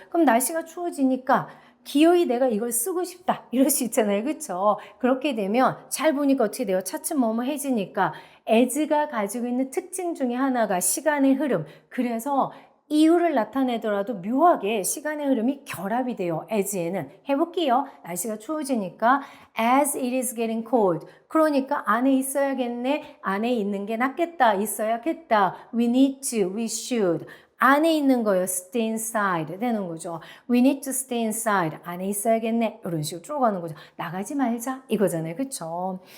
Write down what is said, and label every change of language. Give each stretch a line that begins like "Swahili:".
Korean: 그럼 날씨가 추워지니까 기어이 내가 이걸 쓰고 싶다 이럴 수 있잖아요. 그렇죠? 그렇게 되면 잘 보니까 어떻게 돼요? 차츰 뭐뭐해지니까 as가 가지고 있는 특징 중에 하나가 시간의 흐름. 그래서 이유를 나타내더라도 묘하게 시간의 흐름이 결합이 돼요. as에는. 해볼게요. 날씨가 추워지니까
English: as it is getting cold.
Korean: 그러니까 안에 있어야겠네. 안에 있는 게 낫겠다. 있어야겠다.
English: We need to. We should.
Korean: 안에 있는 거예요.
English: stay inside
Korean: 되는 거죠.
English: We need to stay inside.
Korean: 안에 있어야겠네. 이런 식으로 쭉 가는 거죠. 나가지 말자 이거잖아요. 그렇죠?